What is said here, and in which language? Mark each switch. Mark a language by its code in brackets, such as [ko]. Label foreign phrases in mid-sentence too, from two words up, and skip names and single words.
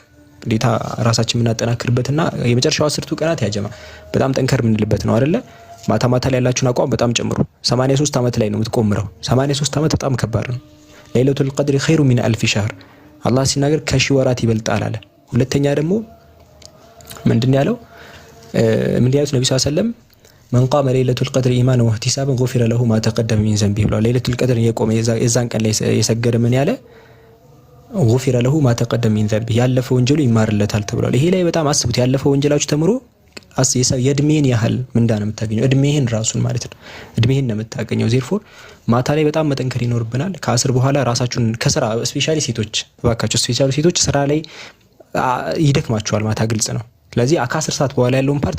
[am] ዴታ ራሳችን የምናጠናክርበትና የመጨረሻው አስርቱ ቀናት ያጀማ በጣም ጠንከር የምንልበት ነው አይደለ ማታ ማታ ላይ ያላችሁን አቋም በጣም ጨምሩ 83 አመት ላይ ነው የምትቆምረው 83 አመት በጣም ከባድ ነው [ar] ليلة القدر خير من ألف شهر [am] አላህ ሲናገር ከሺህ ወራት ይበልጣል አለ ሁለተኛ ደግሞ ምንድን ያለው ነብዩ [ar] صلى الله عليه وسلم من قام ليلة القدر إيمانا واحتسابا غفر له ما تقدم من ذنبه [am] ብሏል [ar] ليلة القدر [am] የቆመ የዛን ቀን ላይ የሰገደ ምን ያለ [ar] غفر له ما تقدم من ذنبه [am] ያለፈው ወንጀሉ ይማርለታል ተብሏል ይሄ ላይ በጣም አስቡት ያለፈው ወንጀላችሁ ተምሮ የእድሜን ያህል ምንዳ ነው የምታገኘው እድሜህን ራሱን ማለት ነው እድሜህን ነው የምታገኘው ዜርፎር ማታ ላይ በጣም መጠንከር ይኖርብናል ከአስር በኋላ ራሳችሁን ከስራ ስፔሻሊ ሴቶች ባካችሁ ስፔሻሊ ሴቶች ስራ ላይ ይደክማቸዋል ማታ ግልጽ ነው ስለዚህ ከ10 ሰዓት በኋላ ያለውን ፓርት